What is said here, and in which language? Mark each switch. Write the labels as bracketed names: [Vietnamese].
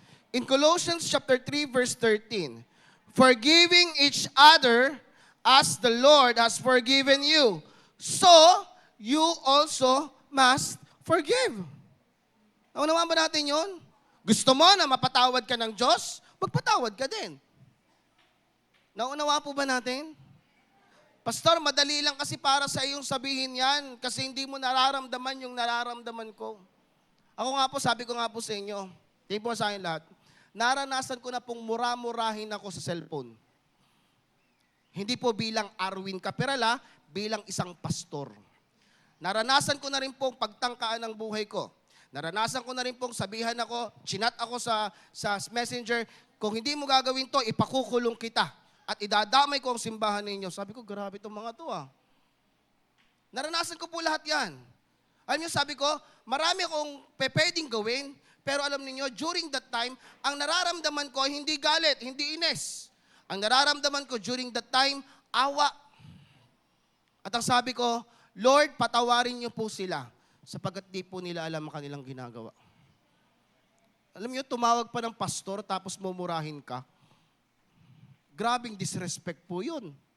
[English] In Colossians chapter 3 verse 13, forgiving each other as the Lord has forgiven you, so you also must forgive. [Filipino] Naunawaan ba natin yun? Gusto mo na mapatawad ka ng Diyos? Magpatawad ka din. Naunawa po ba natin? Pastor, madali lang kasi para sa iyong sabihin yan kasi hindi mo nararamdaman yung nararamdaman ko. Ako nga po, sabi ko nga po sa inyo, hindi po sa akin lahat, naranasan ko na pong mura-murahin ako sa cellphone. Hindi po bilang Arwin Caperala, bilang isang pastor. Naranasan ko na rin pong pagtangkaan ng buhay ko. Naranasan ko na rin pong sabihan ako, chinat ako sa messenger, kung hindi mo gagawin to, ipakukulong kita. At idadamay ko ang simbahan ninyo. Sabi ko, grabe itong mga to ah. Naranasan ko po lahat yan. Alam niyo, sabi ko, marami akong pwedeng gawin, pero alam niyo, [English] during that time, [Filipino] ang nararamdaman ko, hindi galit, hindi ines. Ang nararamdaman ko [English] during that time, [Filipino] awa. At ang sabi ko, Lord, patawarin niyo po sila sapagkat di po nila alam ang kanilang ginagawa. Alam niyo, tumawag pa ng pastor tapos mumurahin ka. Grabing disrespect po yun.